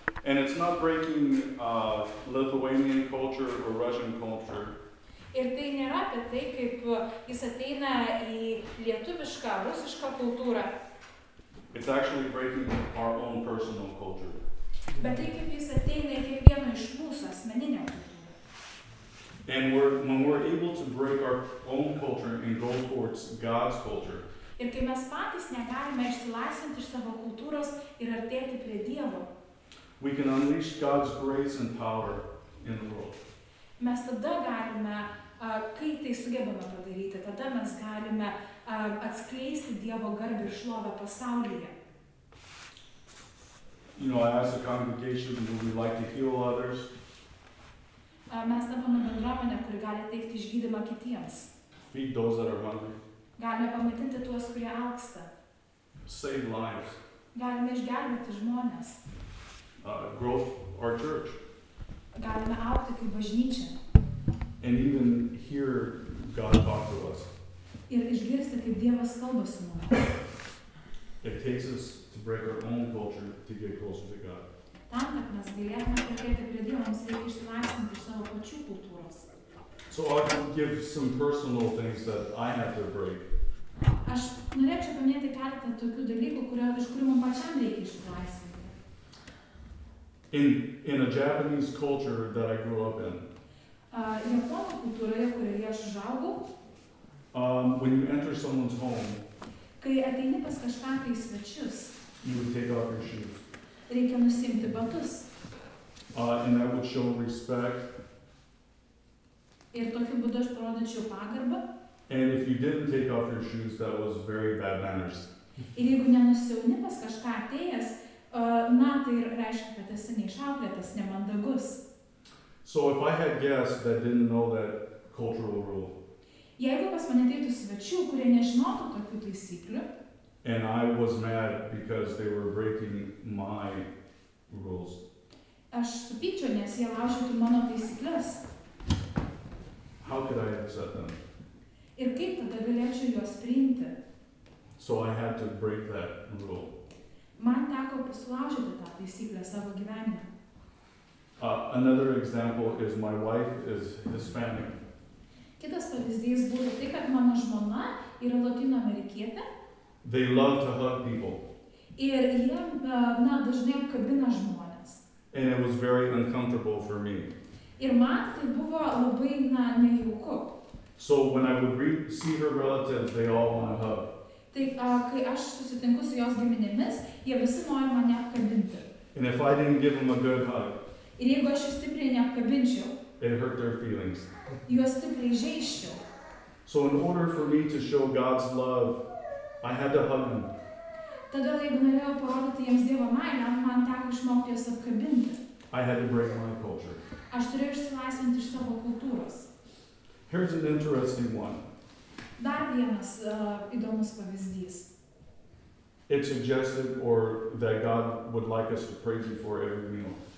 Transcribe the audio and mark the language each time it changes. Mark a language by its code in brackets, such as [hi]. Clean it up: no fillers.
[en] And it's not breaking Lithuanian culture or Russian culture. [lt] Ir tai nėra apie tai, kaip jis ateina į lietuvišką, rusišką kultūrą. [en] It's actually breaking our own personal culture. [lt] Bet tai, kaip jis ateina į kiekvieno iš mūsų asmeninę kultūrą. [en] And when we're able to break our own culture and go towards God's culture, [lt] Ir kai mes patys negalime išsilaisvinti iš savo kultūros ir artėti prie Dievo, [en] we can unleash God's grace and power in the world. [lt] mes tada galime, kai tai sugebame padaryti, tada mes galime atskleisti Dievo garbę ir šlovę pasaulyje. [en] You know, as a congregation, would we like to heal others? [lt] Mes tampame bendruomenę, kuri gali teikti išgydymą kitiems. [en] Feed those that are hungry? [lt] Galime pamaitinti tuos, kurie alksta. [en] Save lives? [lt] Galime išgelbėti žmonės. [en] Grow our church? [lt] Galime augti kaip bažnyčia. [en] And even hear God talk to us. [lt] Ir išgirsti, kaip Dievas kalba su mumis. [en] It takes us to break our own culture to get closer to God. [lt] Tam, kad mes galėtume artėti prie Dievo, mums reikia išsilaisvinti iš savo pačių kultūros. [en] So I can give some personal things that I have to break. [lt] Aš norėčiau paminėti keletą tokių dalykų, iš kurių man pačiam reikia išsilaisvinti. [en] In a Japanese culture that I grew up in, [lt] Japonų kultūroje, kurioje aš užaugau, [en] when you enter someone's home, [lt] kai ateini pas kažką tai svečius, [en] you would take off your shoes. [lt] reikia nusimti batus. [en] And that would show respect. [lt] Ir tokiu būdu aš parodyčiau pagarbą. [en] And if you didn't take off your shoes, that was very bad manners. [lt] Ir jeigu nenusiauni pas kažką atėjęs, tai reiškia, kad esi neišauklėtas, nemandagus. [en] So if I had guests that didn't know that cultural rule, [lt] Jeigu pas mane ateitų svečių, kurie nežinotų tokių taisyklių, [en] and I was mad because they were breaking my rules, [lt] aš supykčiau, nes jie laužytų mano taisyklės. [en] how could I accept them? [lt] Ir kaip tada galėčiau juos priimti? [en] So I had to break that rule. [lt] Man teko pasulaužyti tą taisyklę savo gyvenime. [en] Another example is my wife is Hispanic. [lt] Kitas pavyzdys būtų tai, kad mano žmona yra Lotynų amerikietė. [en] They love to hug people. [lt] Ir jie dažnai apkabina žmonės. [en] And it was very uncomfortable for me. [lt] Ir man tai buvo labai nejauku. [en] So when I would see her relatives, they all want to hug. [lt] Tai kai aš susitinku su jos giminėmis, jie visi nori mane apkabinti. [en] And if I didn't give them a good hug, [lt] Ir jeigu aš jų stipriai neapkabinčiau, [en] it hurt their feelings. [lt] juos stipriai žeisčiau. [en] So in order for me to show God's love, I had to hug them. [lt] Todėl, jeigu norėjau parodyti jiems Dievo meilę, man teko išmokti juos apkabinti. [en] I had to break my culture. [lt] Aš turėjau išsilaisvinti iš savo kultūros. [en] Here's an interesting one. [lt] Dar vienas įdomus pavyzdys. [en] It suggested that God would like us to pray before every meal.